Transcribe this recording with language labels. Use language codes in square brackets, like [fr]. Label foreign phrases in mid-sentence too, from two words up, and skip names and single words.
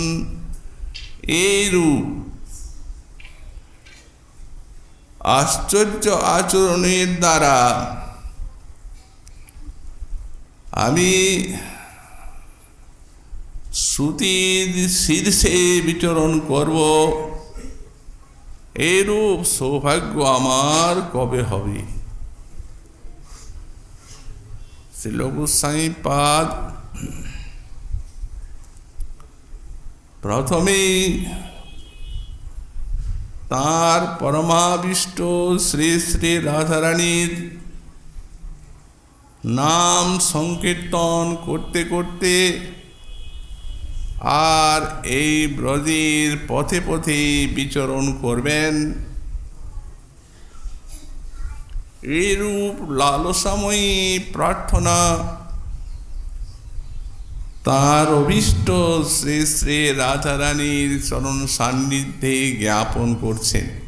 [bn] এরূপ আশ্চর্য আচরণের দ্বারা আমী শ্রুতির শীর্ষে বিচরণ করব। এরূপ সৌভাগ্য আমার কবে হবে? শ্রীল গোস্বামী পাদ প্রথমে তার পরমাবিষ্ট শ্রী শ্রী রাধা রানীর নাম সংকীর্তন করতে করতে আর এই ব্রজের পথে পথে বিচরণ করবেন। এইরূপ লালসাময়ী প্রার্থনা তার অভীষ্ট শ্রী শ্রী রাধা রানীর চরণ সান্নিধ্যে জ্ঞাপন করছেন।